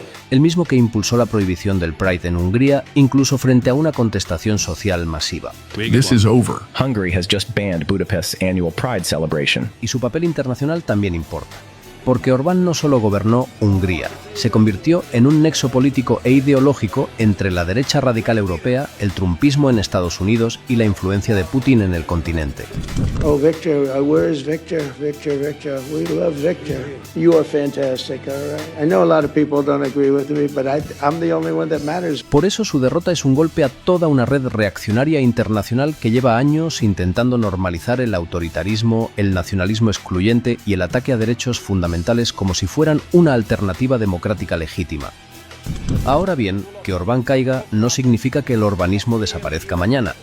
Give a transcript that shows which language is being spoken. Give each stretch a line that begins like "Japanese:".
Spanish: El mismo que impulsó la prohibición del Pride en Hungría, incluso frente a una contestación social masiva.
English: This is over. Hungary has just banned Budapest's annual Pride celebration.
Spanish: Y su papel internacional también importa. Porque Orbán no solo gobernó Hungría, se convirtió en un nexo político e ideológico entre la derecha radical europea, el trumpismo en Estados Unidos y la influencia de Putin en el continente.
English: Oh, Victor, where is Victor? Victor, we love Victor. You are fantastic, all right? I know a lot of people don't agree with me, but I'm the only one that matters.
Spanish: Por eso su derrota es un golpe a toda una red reaccionaria internacional que lleva años intentando normalizar el autoritarismo, el nacionalismo excluyente y el ataque a derechos fundamentales como si fueran una alternativa democrática legítima. Ahora bien, que Orbán caiga no significa que el orbanismo desaparezca mañana.